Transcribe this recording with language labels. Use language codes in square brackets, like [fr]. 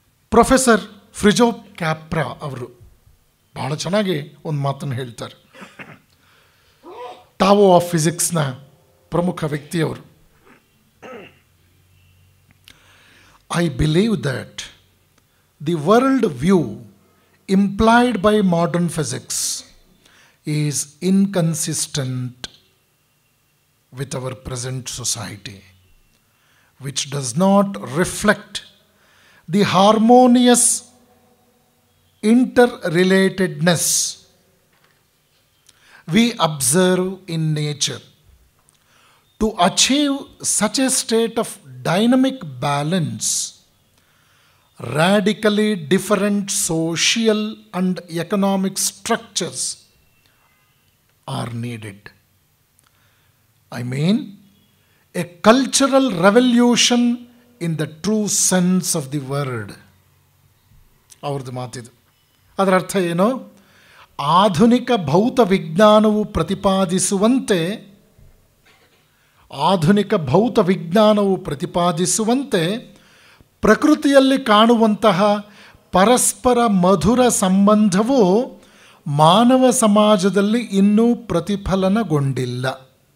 [kn] Professor ಫ್ರಿಜೋಪ್ ಕ್ಯಾಪ್ರಾ ಅವರು ಬಹಳ ಚೆನ್ನಾಗಿ ಒಂದು ಮಾತನ್ನು ಹೇಳ್ತಾರೆ. ಟಾವೋ ಆಫ್ ಫಿಸಿಕ್ಸ್ನ ಪ್ರಮುಖ ವ್ಯಕ್ತಿಯವರು. [en] I believe that the world view implied by modern physics is inconsistent with our present society, which does not reflect the harmonious interrelatedness we observe in nature. To achieve such a state of dynamic balance, radically different social and economic structures are needed. I mean, a cultural revolution in the true sense of the word. [kn] ಅವ್ರದ್ದು ಮಾತಿದು. ಅದರ ಅರ್ಥ ಏನು? ಆಧುನಿಕ ಭೌತ ವಿಜ್ಞಾನವು ಪ್ರತಿಪಾದಿಸುವಂತೆ ಪ್ರಕೃತಿಯಲ್ಲಿ ಕಾಣುವಂತಹ ಪರಸ್ಪರ ಮಧುರ ಸಂಬಂಧವು ಮಾನವ ಸಮಾಜದಲ್ಲಿ ಇನ್ನೂ ಪ್ರತಿಫಲನಗೊಂಡಿಲ್ಲ.